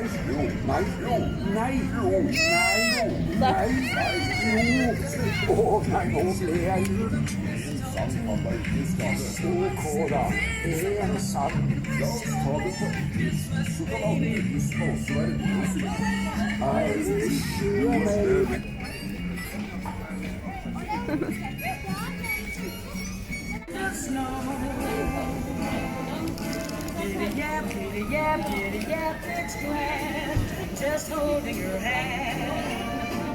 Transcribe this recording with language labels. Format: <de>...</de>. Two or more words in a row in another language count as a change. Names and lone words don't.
<no>Jo, nei, jo, nei, jo, nei, jo, nei, nei, jo. Å, nei, nå ble jeg lurt. En sang kan da ikke skade. Ok da, en sang. La oss ta det på engelsk, så kan alle lytterne også være med og synge.</no> <en>I wish you a merry the snow. Giddy yap, it's glad. Just holding your hand.</en>